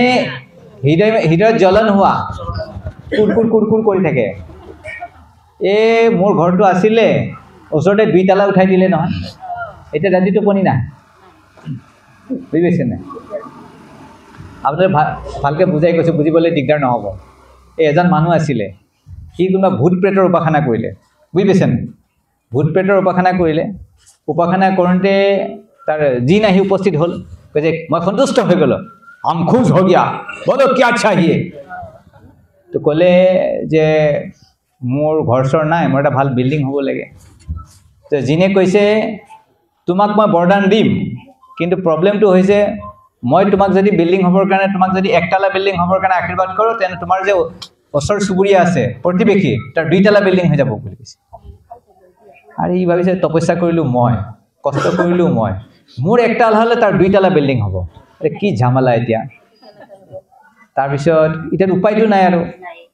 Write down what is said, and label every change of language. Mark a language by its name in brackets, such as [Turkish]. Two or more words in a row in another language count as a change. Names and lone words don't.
[Assamese] হৃদয়ত জ্বলন হোৱা কুৰকুৰ কৰি থাকে এই মোৰ ঘৰটো আছিলে ওচৰতে 2 তালা উঠাই দিলে নহয় এতিয়া ৰাতি টোপনি নাই বুজি পাইছেনে আপোনালোকে ভালকৈ বুজাই কৈছোঁ বুজিবলৈ দিগদাৰ নহ'ব এই এজন মানুহ আছিলে সি কোনোবা ভূত প্ৰেতৰ উপাসনা কৰিলে বুজি পাইছেনে ভূত প্ৰেতৰ উপাসনা কৰিলে উপাসনা কৰোঁতে তাৰ জিন আহি উপস্থিত হ'ল কৈছে মই সন্তুষ্ট হৈ গ'লোঁ [Hindi] हम खुश हो गया बोलो क्या चाहिए तो [Assamese] ক'লে যে মোৰ ঘৰ চৰ নাই মোৰ এটা ভাল বিল্ডিং হ'ব লাগে তো জিনে কৈছে তোমাক মই বৰদান দিম কিন্তু প্ৰব্লেমটো হৈছে মই তোমাক যদি বিল্ডিং হ'বৰ কাৰণে তোমাক যদি 1 তালা বিল্ডিং হ'বৰ কাৰণে আশীৰ্বাদ কৰোঁ তেনে তোমাৰ যে ওচৰ চুবুৰীয়া আছে প্ৰতিবেশী তাৰ 2 তালা বিল্ডিং হৈ যাব বুলি কৈছে আৰু ই ভাবিছে তপস্যা কৰিলোঁ মই কষ্ট কৰিলোঁ মই মোৰ 1 তালা হ'লে তাৰ 2 তালা বিল্ডিং হ'ব কি ঝামেলা এতিয়া তাৰপিছত এতিয়া উপায়টো নাই আৰু